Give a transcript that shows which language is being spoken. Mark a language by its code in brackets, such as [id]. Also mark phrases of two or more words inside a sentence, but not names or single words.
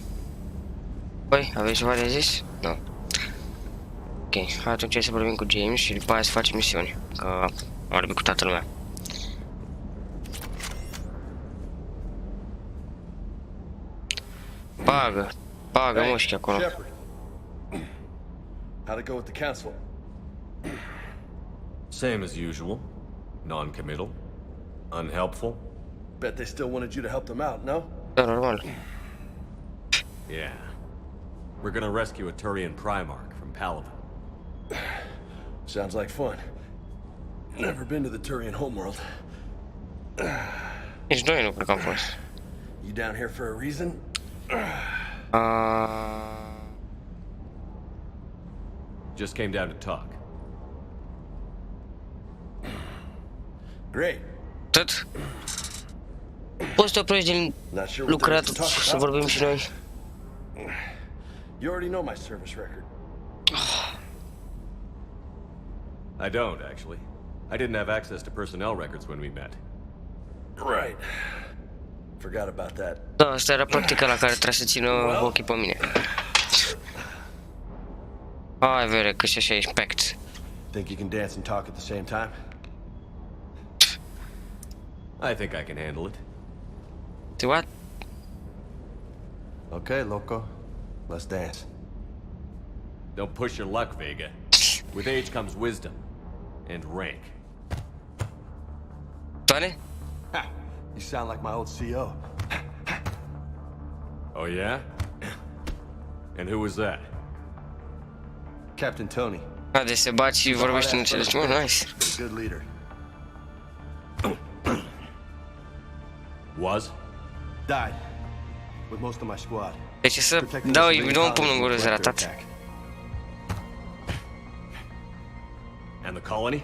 [ro] Păi, aveți ceva de zis? Nu. Ok, atunci hai să vorbim cu James și după aia să facem misiuni. Că am vorbit cu toată lumea. Bagă mușchi acolo. [en] How'd it go with the council? Same as usual. Non-committal. Unhelpful. Bet they still wanted you to help them out, no? Normal. Yeah. We're gonna rescue a Turian Primarch from Paladin. Sounds like fun. Never been to the Turian homeworld. [ro] Nici noi nu cred că am fost. [en] You down here for a reason? Just came down to talk. Great. [ro] Tot? Poți să te oprești din lucrat să vorbim și noi. [en] You already know my service record. I don't, actually. I didn't have access to personnel records when we met. Right. Forgot about that. [ro] Da, asta era practica la care trebuie să țină ochii pe mine. Hai, vere, că și așa ești packed. [en] Think you can dance and talk at the same time? I think I can handle it. Do what? Okay, loco. Let's dance. Don't push your luck, Vega. With age comes wisdom. And rank. Tony? You sound like my old CO. Oh, yeah? And who was that? Captain Tony. [ro] Deci se bat și vorbește în cele ce nice. [en] Good leader. Was? Died. With most of my squad. [ro] Deci să dau un pumn în gură de ratat. [en] And the colony?